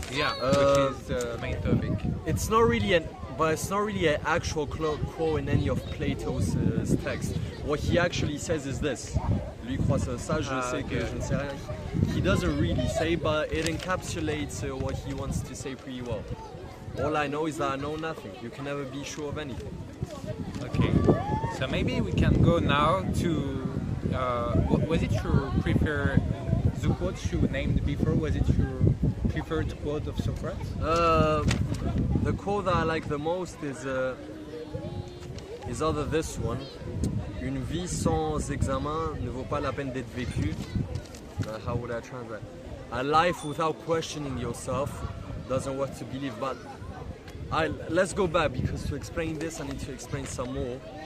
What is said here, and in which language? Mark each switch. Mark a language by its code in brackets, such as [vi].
[en] Yeah, which is the main topic. It's not really an actual quote in any of Plato's text. What he actually says is this. [fr] Lui croit ça, je sais que je ne sais rien. [en] He doesn't really say, but it encapsulates what he wants to say pretty well. All I know is that I know nothing. You can never be sure of anything. Okay, so maybe we can go now to... was it your preferred... The quote you named before, was it your preferred quote of Socrates? The quote that I like the most is either this one. [fr] Une vie sans examen ne vaut pas la peine d'être vécue. [en] How would I translate? A life without questioning yourself doesn't worth to believe. But let's go back, because to explain this I need to explain some more.